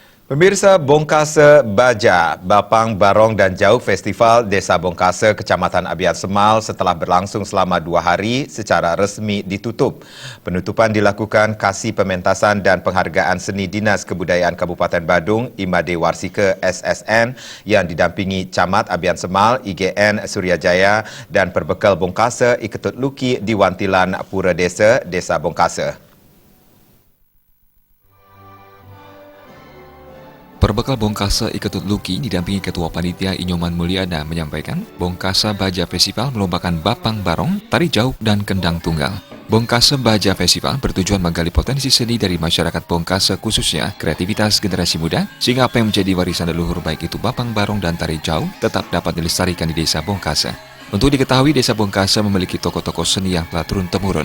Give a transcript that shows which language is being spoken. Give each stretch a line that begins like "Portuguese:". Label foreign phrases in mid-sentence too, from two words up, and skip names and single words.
Indonesian: Pemirsa, Bongkasa Baja, Bapang Barong dan Jauk Festival Desa Bongkasa, Kecamatan Abian Semal setelah berlangsung selama 2 hari secara resmi ditutup. Penutupan dilakukan Kasih Pementasan dan Penghargaan Seni Dinas Kebudayaan Kabupaten Badung, Imade Warsika SSN yang didampingi Camat Abian Semal, IGN Suryajaya dan Perbekal Bongkasa Iketut Luki di Wantilan Pura Desa, Desa Bongkasa. Perbekal Bongkasa Iketut Luki didampingi Ketua Panitia Inyoman Mulyana menyampaikan, Bongkasa Baja Festival melombakan Bapang Barong, Tari Jauk, dan Kendang Tunggal. Bongkasa Baja Festival bertujuan menggali potensi seni dari masyarakat Bongkasa khususnya kreativitas generasi muda, sehingga apa yang menjadi warisan leluhur baik itu Bapang Barong dan Tari Jauk tetap dapat dilestarikan di Desa Bongkasa. Untuk diketahui, Desa Bongkasa memiliki tokoh-tokoh seni yang telah turun-temurun.